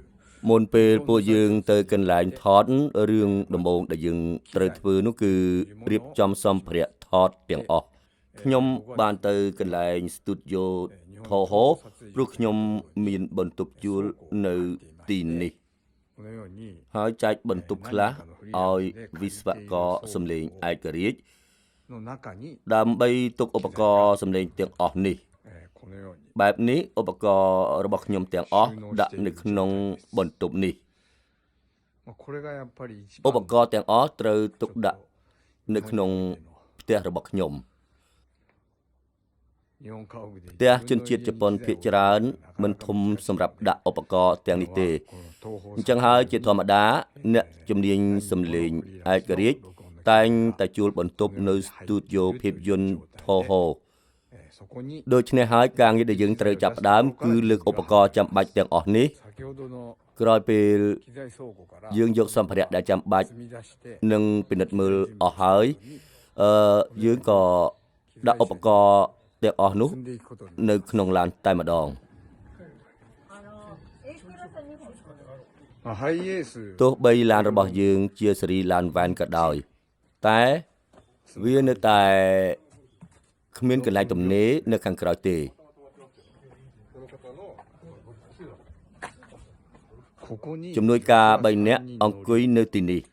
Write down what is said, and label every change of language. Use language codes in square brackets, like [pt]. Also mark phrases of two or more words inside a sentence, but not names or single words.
[km] មុនពេលពួកយើងទៅកន្លែងថតរឿងដំបូងដែលយើងត្រូវធ្វើនោះគឺរៀបចំសម្ភារៈថតទាំងអស់ខ្ញុំបានទៅកន្លែងស្ទូឌីយោថហោព្រោះខ្ញុំមានបន្ទប់ជួលនៅទីនេះ [ja] このように [km] ហើយចែកបន្ទប់ខ្លះឲ្យវិស្វករសំឡេងឯករាជ្យ [ja] の中に、 [km] ដើម្បីទុកឧបករណ៍សំឡេងទាំងអស់នេះ [ja] このように [km] បែបនេះឧបករណ៍របស់ខ្ញុំទាំងអស់ដាក់នៅក្នុងបន្ទប់នេះ [ja] これがやっぱり一 [km] ឧ [ja] 番 [km] បករណ៍ទាំងអស់ត្រូវទុកដាក់នៅក្នុងផ្ទះរបស់ខ្ញុំ [ja] 日本家屋で [km] ផ្ទះជនជាតិជប៉ុនភាគច្រើនមិនធំសម្រាប់ដាក់ឧបករណ៍ទាំងនេះទេ [ja] この東宝 [km] អញ្ចឹងហើយជាធម្មតាអ្នកជំនាញសំឡេងឯករាជ្យតែងតែជួលបន្ទប់នៅស្ទូឌីយោភាពយន្តថហោ [ja] そこに [km] ដូច្នេះហើយការងារដែលយើងត្រូវចាប់ផ្ដើមគឺលើកឧបករណ៍ចាំបាច់ទាំងអស់នេះ [ja] 先ほどの [km] ក្រោយពេល [ja] 機材倉庫から [km] យើងយកសម្ភារៈដែលចាំបាច់ [ja] 積み出して [km] និងពិនិត្យមើលអស់ហើយយើងក៏ដាក់ឧបករណ៍ទាំងអស់នោះ [ja] 積んでいくことに [km] នៅក្នុងឡានតែម្ដង ハイエース ទោះបីឡានរបស់យើងជាស៊េរីឡានវ៉ែនក៏ដោយតែវានៅតែគ្មានកន្លែងទំនេរនៅខាងក្រោយទេ [ja] ここに [km] ជំនួយការ3នាក់អង្គុយនៅទីនេះ